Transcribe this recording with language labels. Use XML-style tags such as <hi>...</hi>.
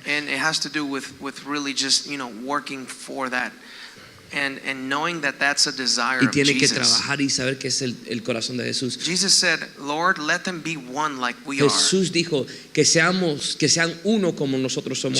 <en>and it has to do with really just working for that, and knowing that that's a desire</en> <es>Y</es> <en>of</en> <es>tiene que</es> <en>Jesus.</en> <es>trabajar y saber que es el corazón de Jesús.</es> <en>Jesus said, "Lord, let them be one like we are."</en> <es>Jesús dijo que sean uno como nosotros somos</es>